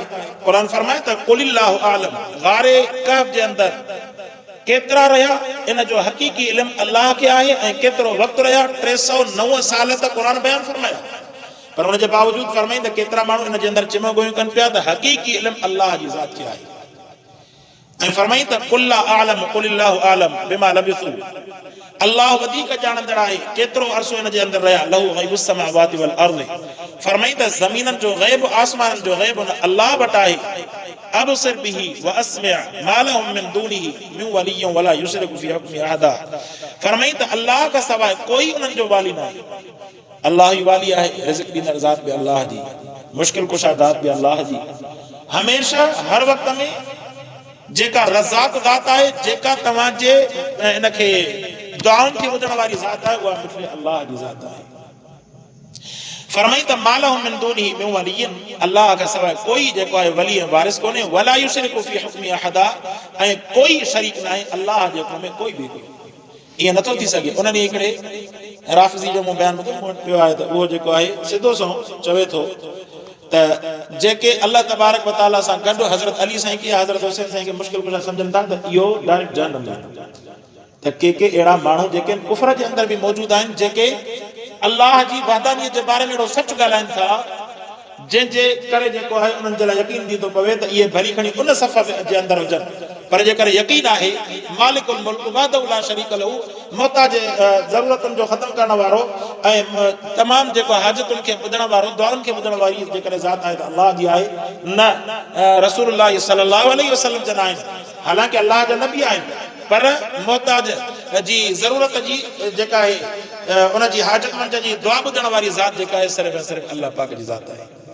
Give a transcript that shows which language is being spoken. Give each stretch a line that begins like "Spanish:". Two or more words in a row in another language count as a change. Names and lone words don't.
Sindhi: क़ुरान फरमाए त
Arabic: قل الله أعلم
Sindhi: गारे कहफ जे अंदरि केतिरा रहिया इन जो हक़ीक़ी इल्मु अल्लाह खे आहे ऐं केतिरो वक़्तु रहिया 309 साल त क़ुरान बयानु फरमाया पर हुन जे बावजूद फरमाई त केतिरा माण्हू इन जे अंदरि चिमो गोयूं कनि पिया त हक़ीक़ी इल्मु अल्लाह जी ज़ात खे आहे ऐं फरमाई त
Arabic: كلا أعلم قل الله أعلم بما لبثوا
Sindhi: अल्लाह वधीक ॼाणंदड़ आहे केतिरो अरसो इन जे अंदरि रहिया
Arabic: له غيب السماوات والأرض.
Sindhi: फरमाई त ज़मीननि जो ग़ैब आसमाननि जो ग़ैब अल्लाह वटि आहे।
Arabic: أبصر به وأسمع ما لهم من دونه من ولي ولا يشرك في حكمه أحدا.
Sindhi: फरमाई त अल्लाह खां सवाइ कोई उन्हनि जो वाली न आहे। अल्लाह ई वाली आहे। रिज़्क़ ॾींदड़ ज़ात बि अल्लाह जी मुश्किल कुशा ज़ात बि अल्लाह जी हमेशह हर वक़्त में जेका रज़ाक ज़ात आहे जेका तव्हांजे इनखे दुआउनि खे ॿुधण वारी ज़ात आहे उहा मुफ़्ती अल्लाह जी ज़ात आहे। फरमाई त
Arabic: ما لهم من دونه من ولي
Sindhi: अल्लाह खां सवाइ कोई जेको आहे वली ऐं वारिस कोन्हे
Arabic: ولا يشرك في حكمه أحدا
Sindhi: ऐं कोई शरीक न आहे अल्लाह जे हुक्म में कोई बि ईअं नथो थी सघे। उन्हनि हिकिड़े राफ़िज़ी जो मूं बयानु ॿुधो पियो आहे त उहो जेको आहे सिधो सो चवे थो त जेके अल्लाह
Arabic: تبارك وتعالى
Sindhi: सां गॾु हज़रत अली साईं खे हज़रत हुसैन साईं खे मुश्किल कुशा सम्झनि था त इहो डायरेक्ट जहन्नम में त के अहिड़ा माण्हू जेके कुफर जे अंदरि बि मौजूदु आहिनि जेके अल्लाह जी वहदानियत जे बारे में अहिड़ो सच ॻाल्हाइनि था जंहिंजे करे जेको आहे उन्हनि जे लाइ यकीन थी थो पवे त इहे भली खणी उन सफ़ जे अंदरि हुजनि पर जेकर यकीन आहे
Arabic: مالك الملك وحده لا شريك له
Sindhi: मोहताज ज़रूरतुनि जो ख़त्म करण वारो ऐं तमामु जेको हाजतुनि खे ॿुधण वारो दुआउनि खे ॿुधण वारी जेकर ज़ात आहे त अल्लाह जी आहे न रसूलुल्लाह
Arabic: صلى الله عليه وسلم
Sindhi: जा न आहिनि। हालांकि अल्लाह जा नबी आहिनि पर मोहताज जी ज़रूरत जी जेका आहे उन जी हाजतमंद जी दुआ ॿुधण वारी ज़ात जेका आहे सिर्फ़ ऐं सिर्फ़ अल्लाह पाक जी ज़ात आहे।